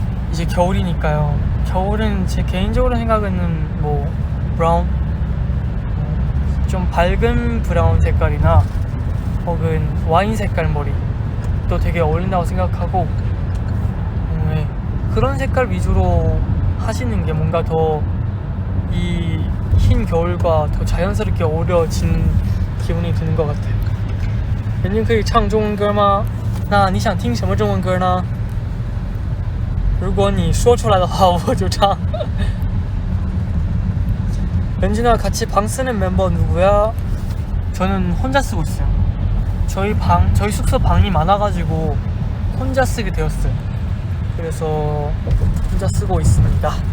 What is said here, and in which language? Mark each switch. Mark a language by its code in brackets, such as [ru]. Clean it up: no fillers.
[ko] 이제 겨울이니까요. 겨울은 제 개인적으로 생각에는 뭐 브라운, 좀 밝은 브라운 색깔이나 혹은 와인 색깔 머리도 되게 어울린다고 생각하고, 네. 그런 색깔 위주로 하시는 게 뭔가 더 이 흰 겨울과 더 자연스럽게 어우러진 기분이 드는 것 같아요. [zh] 人家可以唱中文歌吗？那你想听什么中文歌呢？如果你说出来的话，我就唱。 [ko] 연준아 같이 방 쓰는 멤버 누구야? 저는 혼자 쓰고 있어요. 저희 숙소 방이 많아가지고 혼자 쓰게 되었어요. 그래서 혼자 쓰고 있습니다.